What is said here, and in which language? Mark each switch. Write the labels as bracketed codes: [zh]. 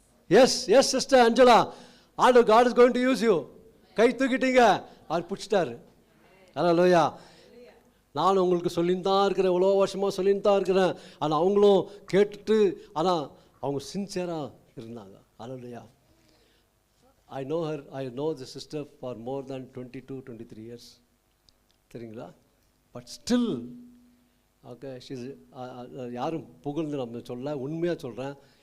[ta] S yes sister Anjala, ஆண்டவர் [en] God is going to use you. [ta] கை தூக்கிட்டீங்க, அவர் பிடிச்சிட்டாரு. அல்லேலூயா. நானும் உங்களுக்கு சொல்லின்னு தான் இருக்கிறேன், எவ்வளோ வருஷமாக சொல்லின்னு தான் இருக்கிறேன். ஆனால் அவங்களும் கேட்டுட்டு, ஆனால் அவங்க சின்சியராக இருந்தாங்க. அல்லேலூயா. [en] I know the sister for more than 22-23 years. [ta] சரிங்களா? பட் ஸ்டில் ஓகே, யாரும் புகழ்ந்து நம்ம சொல்ல, உண்மையாக சொல்கிறேன்.